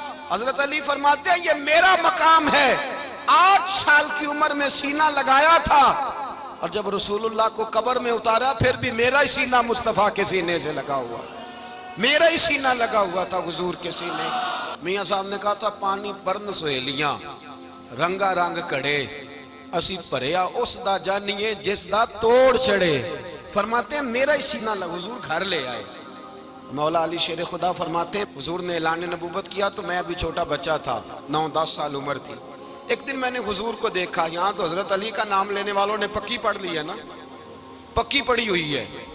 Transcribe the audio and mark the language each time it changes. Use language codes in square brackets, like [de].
[ur] حضرت علی فرماتے ہیں یہ میرا مقام ہے, 8 سال کی عمر میں سینہ لگایا تھا اور جب رسول اللہ کو قبر میں اتارا پھر بھی میرا ہی سینہ مصطفیٰ کے سینے سے لگا ہوا, میرا ہی سینہ لگا ہوا تھا حضور کے سینے. [pa] میاں صاحب نے کہا تھا پانی پرن سہیلیاں رنگا رنگ کڑے, اسی پریا اس دا جانیے جس دا توڑ چڑے. [ur] فرماتے ہیں میرا ہی سینہ لگا, حضور گھر لے آئے. مولا علی شیر خدا فرماتے حضور نے اعلان نبوت کیا تو میں ابھی چھوٹا بچہ تھا, 9-10 سال عمر تھی. ایک دن میں نے حضور کو دیکھا, یہاں تو حضرت علی کا نام لینے والوں نے پکی پڑھ لی ہے نا, پکی پڑھی ہوئی ہے.